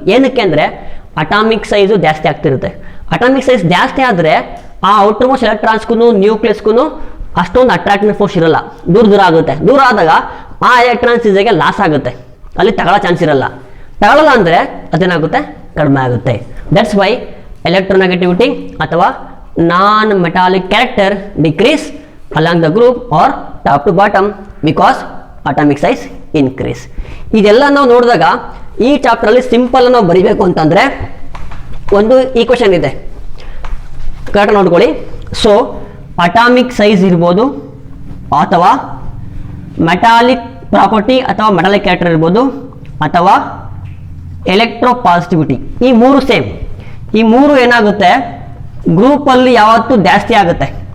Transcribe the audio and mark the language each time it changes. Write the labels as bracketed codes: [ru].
[kn] ಏನಕ್ಕೆ ಅಂದರೆ atomic size ಜಾಸ್ತಿ ಆಗ್ತಿರುತ್ತೆ. ಅಟಾಮಿಕ್ ಸೈಜ್ ಜಾಸ್ತಿ ಆದರೆ ಆ ಔಟರ್ ಮೋಸ್ಟ್ ಎಲೆಕ್ಟ್ರಾನ್ಸ್ಗೂ ನ್ಯೂಕ್ಲಿಯಸ್ಗೂ ಅಷ್ಟೊಂದು ಅಟ್ರಾಕ್ಟಿವ್ ಫೋರ್ಸ್ ಇರಲ್ಲ, ದೂರ ದೂರ ಆಗುತ್ತೆ. ದೂರ ಆದಾಗ ಆ ಎಲೆಕ್ಟ್ರಾನ್ಸ್ ಈಸಿಯಾಗಿ ಲಾಸ್ ಆಗುತ್ತೆ, ಅಲ್ಲಿ ತಗೊಳ್ಳೋ ಚಾನ್ಸ್ ಇರಲ್ಲ. ತಗೊಳ್ಳಲ್ಲ ಅಂದರೆ ಅದೇನಾಗುತ್ತೆ, ಕಡಿಮೆ ಆಗುತ್ತೆ. [en] That's why electronegativity ಅಥವಾ non metallic character decrease along the group or top to bottom because atomic size increase. [kn] ಇದೆಲ್ಲ ನಾವು ನೋಡಿದಾಗ ಈ ಚಾಪ್ಟರಲ್ಲಿ ಸಿಂಪಲ್ ನಾವು ಬರಿಬೇಕು ಅಂತಂದರೆ ಒಂದು ಈಕ್ವೇಷನ್ ಇದೆ, ಕರೆಕ್ಟ್ ನೋಡ್ಕೊಳ್ಳಿ. ಸೊ ಅಟಾಮಿಕ್ ಸೈಜ್ ಇರ್ಬೋದು ಅಥವಾ ಮೆಟಾಲಿಕ್ ಪ್ರಾಪರ್ಟಿ ಅಥವಾ ಮೆಟಾಲಿಕ್ ಕ್ಯಾರೆಕ್ಟರ್ ಇರ್ಬೋದು ಅಥವಾ ಎಲೆಕ್ಟ್ರೋ ಪಾಸಿಟಿವಿಟಿ, ಈ ಮೂರು ಸೇಮ್. ಈ ಮೂರು ಏನಾಗುತ್ತೆ, ಗ್ರೂಪಲ್ಲಿ ಯಾವತ್ತೂ ಜಾಸ್ತಿ ಆಗುತ್ತೆ.